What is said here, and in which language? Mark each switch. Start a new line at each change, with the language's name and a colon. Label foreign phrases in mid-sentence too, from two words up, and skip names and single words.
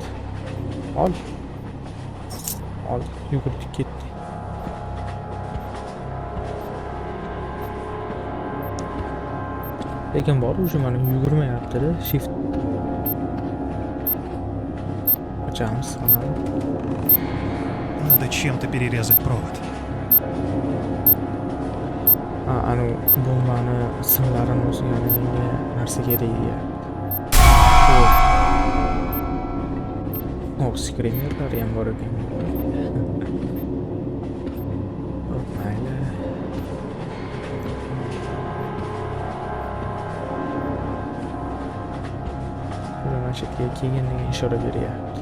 Uzbek: Ol. Ol. Yugurdik ketdik. Lekin bor o'sha mana yugurmayapti-da, shift. Ochamiz xonani.
Russian: Надо чем-то перерезать провод.
Uzbek: Anu bombani simlarini o'ziga menga narsa kerak deyapti. Oh, skrimerlar ham bor ekan. Mayli. Mana shu yerga kelgan degan ishora beryapti.